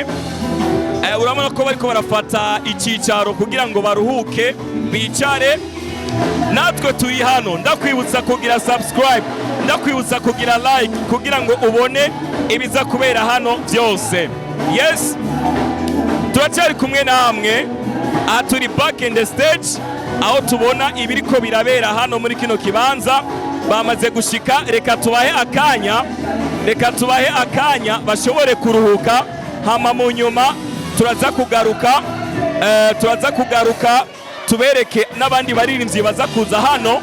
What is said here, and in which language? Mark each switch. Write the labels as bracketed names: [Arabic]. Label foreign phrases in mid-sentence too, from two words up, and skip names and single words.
[Rundi] Urabona ko bariko barafata icyicaro kugira ngo baruhuke bicare. Natwe turi hano, ndakwibutsa kugira subscribe, ndakwibutsa kugira like kugira ngo ubone ibiza kubera hano byose. Yes, turacyari kumwe namwe. Turi [English] back in the stage [Rundi] aho tubona ibiriko birabera hano muri kino kibanza. Bamaze gushika, reka tubahe akanya bashobore kuruhuka, hama mu nyuma turaza kugaruka tubereke n'abandi baririmbyi baza kuza hano.